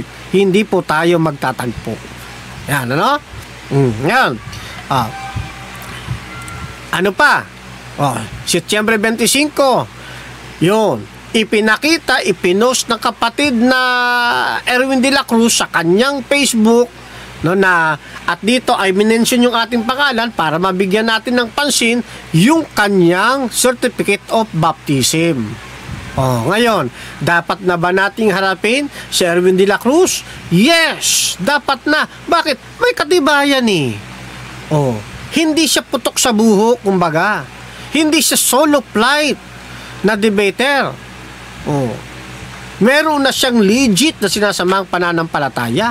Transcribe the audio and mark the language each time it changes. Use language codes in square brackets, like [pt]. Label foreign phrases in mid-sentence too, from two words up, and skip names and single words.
[tl] Hindi po tayo magtatagpo. Yan, yan. Ano pa? Setyembre 25. Yun. Ipinost ng kapatid na Erwin de la Cruz sa kanyang Facebook, at dito ay minention yung ating pangalan para mabigyan natin ng pansin yung kanyang [en] certificate of baptism. [tl] Ngayon, dapat na ba nating harapin si Erwin de la Cruz? Yes, dapat na. Bakit? May katibayan hindi siya putok sa buhok, kumbaga. Hindi siya [en] solo flight [tl] na debater. Meron na siyang legit na sinasamang pananampalataya.